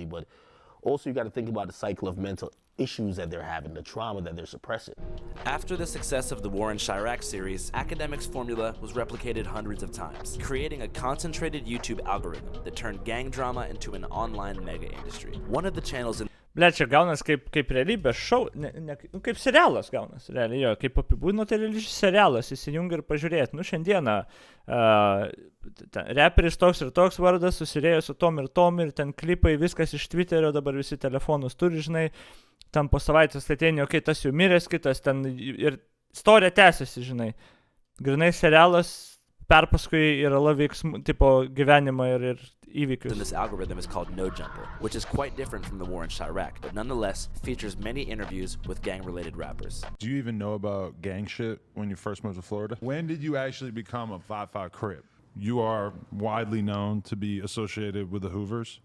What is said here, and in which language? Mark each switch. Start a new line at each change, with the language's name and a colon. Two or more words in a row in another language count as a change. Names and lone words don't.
English: But also you got to think about the cycle of mental issues that they're having, the trauma that they're suppressing. After the success of the War in Chirac series, Academic's formula was replicated hundreds of times, creating a concentrated YouTube algorithm that turned gang drama into an online mega industry. One of the channels in
Lithuanian: Ble, čia gaunas kaip realybės šou, kaip serialas gaunas, realiai jo, kaip apibūdino, tai realiai serialas, įsijungi ir pažiūrėti, šiandieną reperis toks ir toks vardas, susirėjo su tom ir ten klipai, viskas iš Twitterio, dabar visi telefonus turi, žinai, ten po savaitės atėnė, okei, tas jau miręs, kitas ten ir istorija tęsiasi, žinai, grinai serialas, perpaskui yra veiksmų, tipo gyvenimą ir įvykius.
English: This algorithm is called No Jumper, which is quite different from the War in Chirac, but nonetheless features many interviews with gang-related rappers. Do you even know about gang shit when you first moved to Florida? When did you actually become a 5'5" Crip? You are widely known to be associated with the Hoovers.